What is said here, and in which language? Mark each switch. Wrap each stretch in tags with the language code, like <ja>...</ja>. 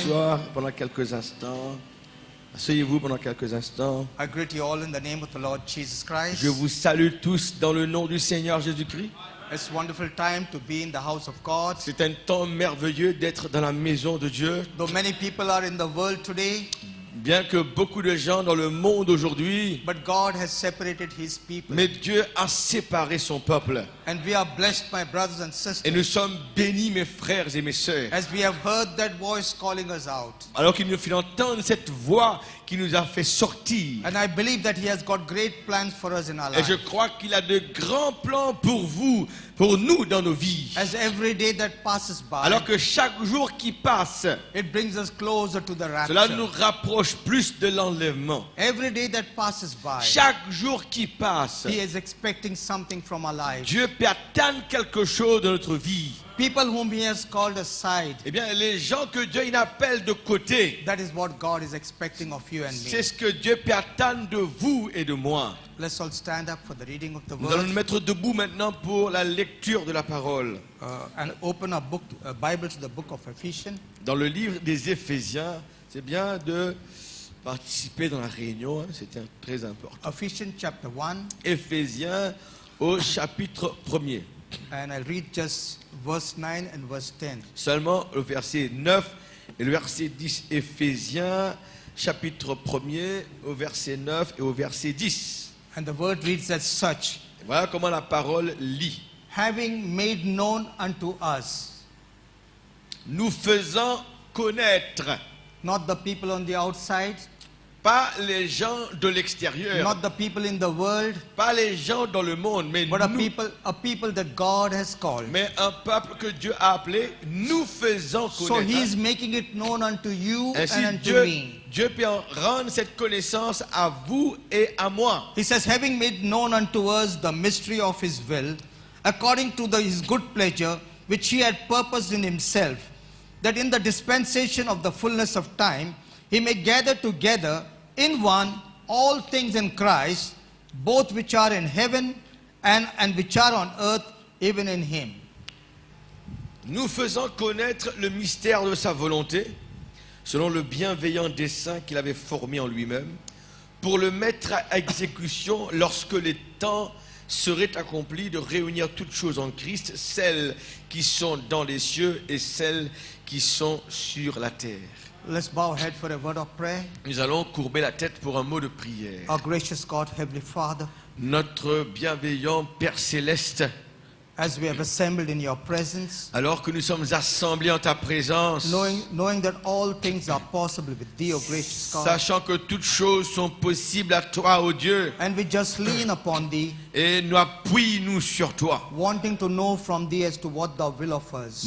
<fr>asseoir pendant quelques instants. Asseyez-vous pendant quelques instants.</fr> <en>I greet you all in the name of the Lord Jesus Christ.</en> <fr>Je vous salue tous dans le nom du Seigneur Jésus-Christ.</fr> <en>It's a wonderful time to be in the house of God.</en> <fr>C'est un temps merveilleux d'être dans la maison de Dieu.</fr> <en>Though many people are in the world today,</en> <fr>Bien que beaucoup de gens dans le monde aujourd'hui,</fr> <en>but God has separated His people.</en> <fr>mais Dieu a séparé son peuple.</fr> <en>And we are blessed, my brothers and</en> <fr>Et nous</fr> <en>sisters,</en> <fr>sommes bénis, mes frères et mes sœurs.</fr> <en>as we have heard that voice calling us out.</en> <fr>Alors qu'il nous fait entendre cette voix qui nous a fait sortir.</fr> <en>And I believe that He has got great plans for us in our</en> <fr>Et je</fr> <en>lives.</en> <fr>crois qu'il a de grands plans pour vous, pour nous dans nos vies.</fr> <en>As every day that passes by,</en> <fr>Alors que chaque jour qui passe,</fr> <en>it brings us closer to the</en> <fr>cela nous</fr> <en>rapture.</en> <fr>rapproche plus de l'enlèvement.</fr> <en>Every day that passes by,</en> <fr>Chaque jour qui passe,</fr> <en>He is expecting something from our lives.</en> <fr>Dieu peut attendre quelque chose de notre vie.</fr> <en>People whom He has called aside,</en> <fr>Eh bien, les gens que Dieu il appelle de côté,</fr> <en>that is what God is expecting of you and</en> <fr>c'est</fr> <en>me.</en> <fr>ce que Dieu peut attendre de vous et de moi.</fr> <en>Let's all stand up for the reading of the</en> <fr>Nous allons nous</fr> <en>word</en> <fr>mettre debout maintenant pour la lecture de la parole.</fr> <en>and open our Bible to the book of Ephesians.</en> <fr>Dans le livre des Éphésiens, c'est bien de participer dans la réunion, hein, c'est très important.</fr> <en>Ephesians chapter 1,</en> <fr>Éphésiens au chapitre 1er.</fr> <en>and I'll read just verse 9 and verse 10.</en> <fr>Seulement le verset 9 et le verset 10. Éphésiens chapitre 1er au verset 9 et au verset 10.</fr> <en>And the word reads as such:</en> <fr>Et voilà comment la parole lit.</fr> <en>having made known unto us,</en> <fr>Nous faisant connaître,</fr> <en>not the people on the outside,</en> <fr>pas les gens de l'extérieur,</fr> <en>not the people in the world,</en> <fr>pas les gens dans le monde, mais</fr> <en>but a</en> <fr>nous,</fr> <en>people that God has called.</en> <fr>mais un peuple que Dieu a appelé, nous faisant</fr> <en>So</en> <fr>connaître.</fr> <en>He is making it known unto you</en> <fr>Ainsi,</fr> <en>and unto</en> <fr>Dieu,</fr> <en>me.</en> <fr>Dieu peut en rendre cette connaissance à vous et à moi.</fr> <en>He says, having made known unto us the mystery of His will, according to His good pleasure, which He had purposed in Himself, that in the dispensation of the fullness of time, He may gather together in one all things in Christ, both which are in heaven and which are on earth, even in Him.</en> <fr>Nous faisant connaître le mystère de sa volonté, selon le bienveillant dessein qu'il avait formé en lui-même, pour le mettre à exécution lorsque les temps seraient accomplis, de réunir toutes choses en Christ, celles qui sont dans les cieux et celles qui sont sur la terre.</fr> <en>Let's bow our head for a word of prayer.</en> <fr>Nous allons courber la tête pour un mot de prière.</fr> <en>Our gracious God, Heavenly Father,</en> <fr>Notre bienveillant Père Céleste,</fr> <en>as we have assembled in your presence,</en> <fr>alors que nous sommes assemblés en ta présence,</fr> <en>knowing that all things are possible with thee, O gracious God,</en> <fr>sachant que toutes choses sont possibles à toi, ô Dieu,</fr> <en>and we just lean upon thee,</en> <fr>et nous appuie-nous sur toi.</fr> <en>wanting to know from thee as to what thou will of us.</en>